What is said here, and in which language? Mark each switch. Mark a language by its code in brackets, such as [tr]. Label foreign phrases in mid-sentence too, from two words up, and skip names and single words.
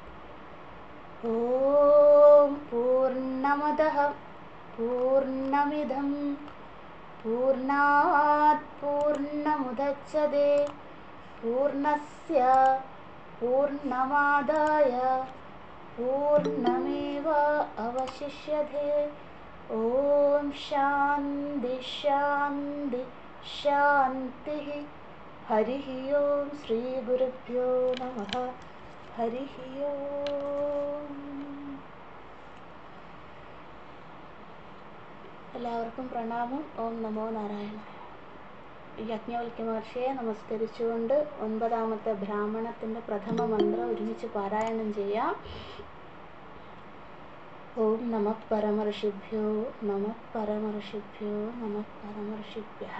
[sa] ॐ पूर्णमदः पूर्णमिदं पूर्णात् पूर्णमुदच्यते पूर्णस्य पूर्णमादाय पूर्णमेव अवशिष्यते। ॐ शान्ति शान्ति शान्तिः। हरिः ओं श्रीगुरुभ्यो नमः। हरिः ओം. [ml] എല്ലാവർക്കും പ്രണാമം. [sa] ഓം നമോ നാരായണ. [ml] യാജ്ഞവൽക്യ മഹർഷിയെ നമസ്കരിച്ചുകൊണ്ട് 9ാമത്തെ ബ്രാഹ്മണത്തിൻ്റെ പ്രഥമ മന്ത്രം ഒരുമിച്ച് പാരായണം ചെയ്യാം. [sa] ഓം നമഃ പരമർഷിഭ്യോ നമഃ പരമർഷിഭ്യോ നമഃ പരമർഷിഭ്യഃ.